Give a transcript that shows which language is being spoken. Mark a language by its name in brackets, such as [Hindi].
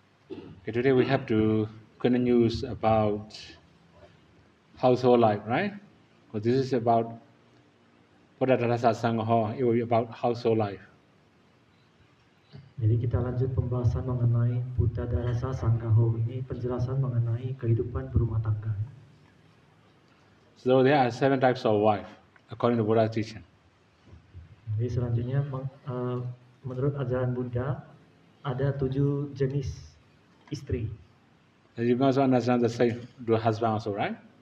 [English] Okay, today we have to continue about household life, right? Because this is about Buddha Dharasa Sangha, it will be about household life. [Indonesian] Jadi kita lanjut pembahasan mengenai Buddha Dharasa Sanggaho. Ini penjelasan mengenai kehidupan berumah tangga. [English] So there are 7 types of wife according to Buddha's teaching. [Indonesian] Jadi selanjutnya menurut ajaran Buddha ada 7 jenis istri. [English] And you can also understand the same to husband also, right?